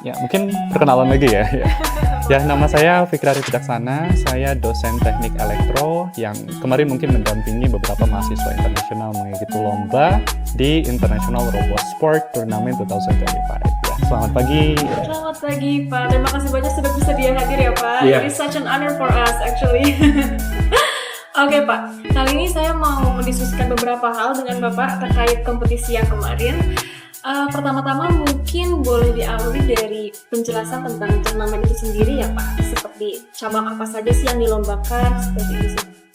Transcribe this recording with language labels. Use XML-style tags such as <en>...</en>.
<id>Ya, mungkin perkenalan lagi ya. Ya, nama saya Fikri Arif Wicaksana. Saya dosen teknik elektro yang kemarin mungkin mendampingi beberapa mahasiswa internasional mengikuti lomba di International Robot Sport Tournament 2025. Ya, selamat pagi. Selamat pagi Pak. Terima kasih banyak sudah bisa hadir ya Pak.</id> <en>Yeah. It is such an honor for us actually.</en> <id>Oke Pak, kali ini saya mau mendiskusikan beberapa hal dengan Bapak terkait kompetisi yang kemarin. Pertama-tama mungkin boleh diawali dari penjelasan tentang turnamen itu sendiri ya Pak. Seperti cabang apa saja sih yang dilombakan, seperti itu sih.</id>